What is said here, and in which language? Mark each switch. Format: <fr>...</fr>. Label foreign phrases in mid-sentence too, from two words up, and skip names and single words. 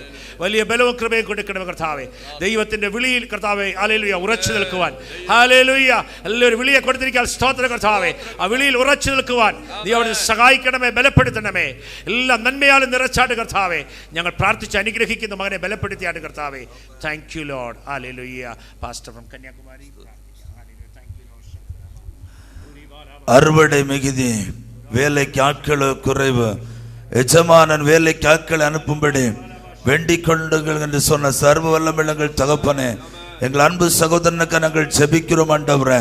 <ml>വലിയ ബലവും കൃപയും കൊടുക്കണമേ കർത്താവേ. ദൈവത്തിന്റെ വിളിയിൽ കർത്താവേ ഹല്ലേലൂയ ഉറച്ചു നിൽക്കുവാൻ, ഹല്ലേലൂയ, എല്ലാവരും വിളിയെ കൊടുത്തിരിക്കാൻ സ്തോത്രം കർത്താവേ. ആ വിളിയിൽ ഉറച്ചു നിൽക്കുവാൻ നീ അവിടെ സഹായിക്കണമേ, ബലപ്പെടുത്തണമേ. എല്ലാം നന്മയാലും നിറച്ചാട്ട് കർത്താവേ. ഞങ്ങൾ പ്രാർത്ഥിച്ച് അനുഗ്രഹിക്കുന്ന മകനെ ബലപ്പെടുത്തിയാട്ട് കർത്താവേ.</ml> <en>Thank you Lord. Hallelujah. Pastor from Kanyakumari.</en> <ta>அறுவடை மிகுதி, வேலைக்கு ஆட்கள் குறைவு, எஜமானன் வேலைக்கு ஆட்களை அனுப்பும்படி வேண்டிக் கொண்டுங்கள் என்று சொன்ன சர்வ வல்லமையுள்ள தகப்பனே, எங்கள் அன்பு சகோதரனுக்கு நாங்கள் ஜெபிக்கிறோம் ஆண்டவரே.</ta>